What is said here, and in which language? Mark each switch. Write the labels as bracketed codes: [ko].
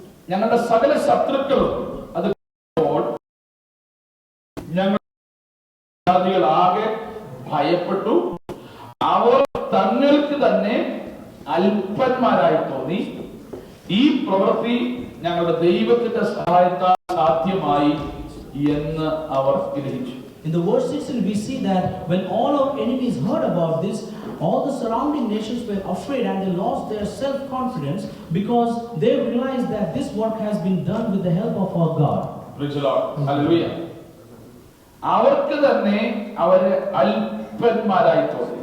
[ml] ഞങ്ങളുടെ സകല ശത്രുക്കളും അത് ഞങ്ങൾ ആകെ ഭയപ്പെട്ടു. അവർ തങ്ങൾക്ക് തന്നെ അല്പന്മാരായി തോന്നി. ഈ പ്രവൃത്തി ഞങ്ങളുടെ ദൈവത്തിന്റെ സഹായത്താൽ സാധ്യമായി എന്ന് അവർ ഗ്രഹിച്ചു. [en] In the verse 16 we see that when all our enemies heard about this, all the surrounding nations were afraid and they lost their self-confidence, because they realized that this work has been done with the help of our God. Praise the Lord. Hallelujah. [ml] അവർക്ക് തന്നെ അവരെ അല്പന്മാരായി തോന്നി.